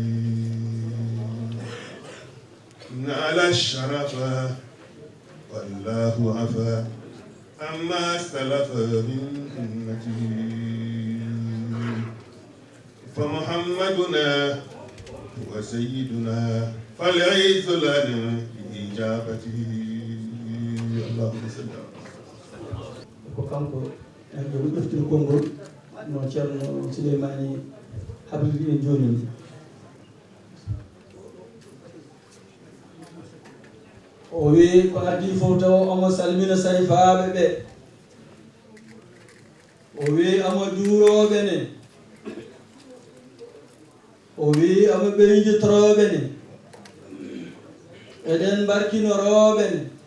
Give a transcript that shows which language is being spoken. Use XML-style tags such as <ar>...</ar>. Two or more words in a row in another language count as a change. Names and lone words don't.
<ar>نال الشرف والله عفا أما سلف من أمته فمحمدنا هو سيدنا فالعز لنا بإجابته اللهم صل على</ar> <ff>ko kanko en ɗo ɗoftir konngol no ceerno Souleymani hablidi en jooni ni o wi ko addi fof taw omo salmina sarifaaɓe ɓe o wi omo juurooɓe ne o wi omo ɓeyditorooɓe ne eɗen mbarkinorooɓe ne</ff>